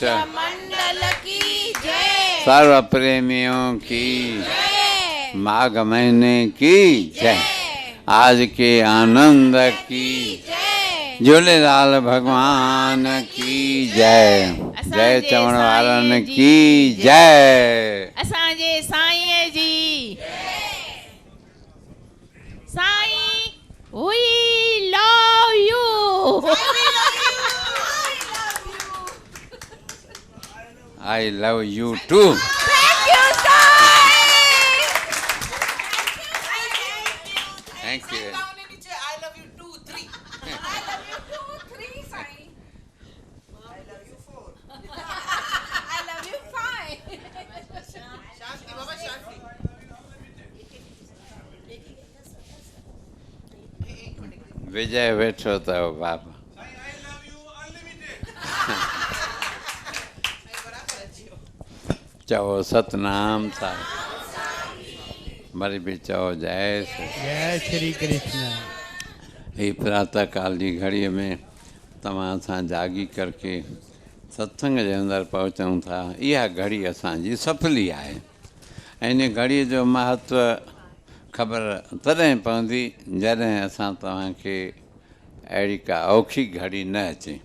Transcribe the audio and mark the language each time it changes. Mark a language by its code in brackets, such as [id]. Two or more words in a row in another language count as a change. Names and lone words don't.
[hi] मंडल की जय। सर्व प्रेमियों की जय। माघ महीने की जय। आज के आनंद की जय। झूलेलाल भगवान की जय। [sd] जय चवण वारन की जय। असांजे साईं जी साईं [en] we love you. I love you too. Thank you, साईं। Thank you. I love you 2, 3. I love you 2, 3, साईं। I love you 4. I love you 5. [hi] Shanti, Baba Shanti. [sd] विजय वेठो अथव बाबा। [en] I love you unlimited. [sd] चओ सतनाम साईं। वरी बि चओ जय श्री। [hi] जय श्री कृष्ण। [sd] ही प्रातः काल जी घड़ीअ में तव्हां सां जागी करके सत्संग जे अंदरि पहुचूं था। इहा घड़ी असांजी सफली आहे ऐं इन घड़ीअ जो महत्व ख़बर तॾहिं पवंदी जॾहिं असां तव्हांखे अहिड़ी का औखी घड़ी न अचे।